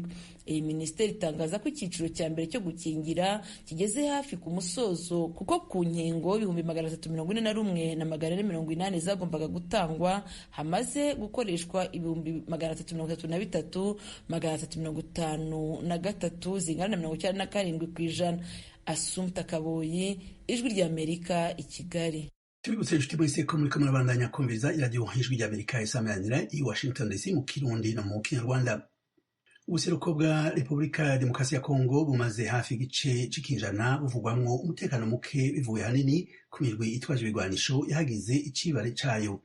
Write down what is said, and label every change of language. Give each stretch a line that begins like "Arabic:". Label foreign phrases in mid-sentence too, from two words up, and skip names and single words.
Kinyarwanda: Iyi minisiteri itangaza ko icyiciro cya mbere cyo gukingira kigeze hafi ku musozo, kuko ku nkingo 341,480 zagombaga gutangwa hamaze gukoreshwa 333,353 zingana na 97%. Assumpta Kaboyi, Ijwi ry'Amerika, i Kigali.
Rundi: Tubibutse inshuti mwese ko muriko murabandanya kumviriza iradiyo Ijwi ry'Amerika isamanira i Washington DC mu Kirundi no mu Kinyarwanda. Ubuseruko bwa Repubulika ya Demokarasi ya Kongo bumaze hafi igice c'ikinjana buvugwamwo umutekano muke bivuye hanini ku mirwi itwaje ibigwanisho yahagize icibare cayo.